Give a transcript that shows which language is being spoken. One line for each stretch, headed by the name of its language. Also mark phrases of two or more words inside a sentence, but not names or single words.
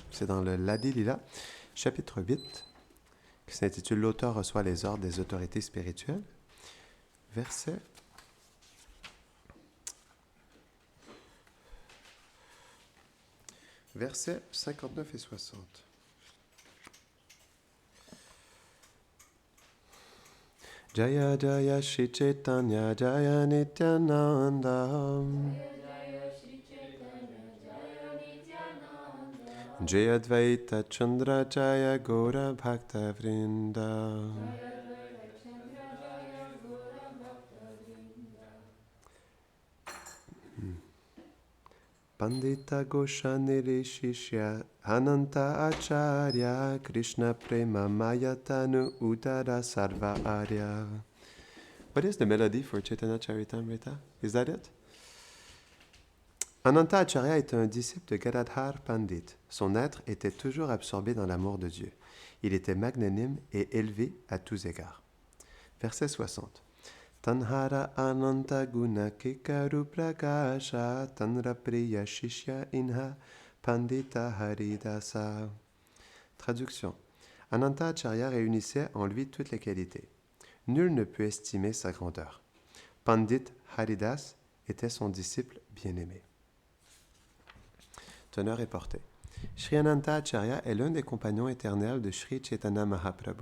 French: C'est dans le Ladi Lila, chapitre 8, qui s'intitule L'auteur reçoit les ordres des autorités spirituelles. Verset Versets 59 et 60.
Bangla: জয় জয় শ্রী চৈতন্য জয় নিত্যানন্দ জয় অদ্বৈত চন্দ্র জয় গৌর ভক্ত বৃন্দ পণ্ডিত গোসাঞির শিষ্য অনন্ত আচার্য কৃষ্ণ প্রেম ময়তনু উত্তর সর্ব আর্য.
English: What is the melody for Chaitanya Charitamrita? Is that it?
French: Ananta Acharya était un disciple de Gadadhar Pandit. Son être était toujours absorbé dans l'amour de Dieu. Il était magnanime et élevé à tous égards. Verset 60.
Bangla: তাঁহার অনন্ত গুণ কেকরু প্রকাশ তাঁর প্রিয় শিষ্য ইঁহ পণ্ডিত হরিদাস.
French: Traduction. Ananta Acharya réunissait en lui toutes les qualités. Nul ne peut estimer sa grandeur. Pandit Haridas était son disciple bien-aimé. Teneur et portée. Sri Ananta Acharya est l'un des compagnons éternels de Sri Chaitanya Mahaprabhu.